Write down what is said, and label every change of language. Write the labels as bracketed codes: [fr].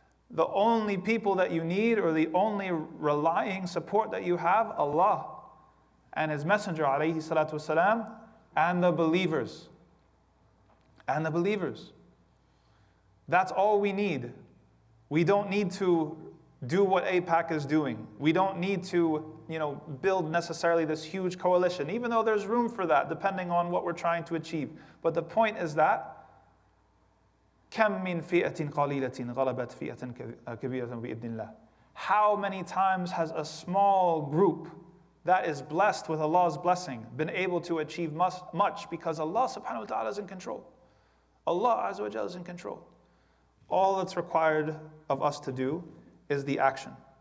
[en] The only people that you need, or the only relying support that you have, Allah and His Messenger alayhi salatu wasalam, and the believers. And the believers. That's all we need. We don't need to do what AIPAC is doing. We don't need to, build necessarily this huge coalition, even though there's room for that, depending on what we're trying to achieve. But the point is that [ar] كَم مِّن فِئَةٍ قَلِيلَةٍ غَلَبَتْ فِئَةً كَبِيرَةً بِإِذْنِ اللَّهِ. [en] How many times has a small group that is blessed with Allah's blessing been able to achieve much because Allah subhanahu wa ta'ala is in control. Allah azza wa jalla is in control. All that's required of us to do is the action.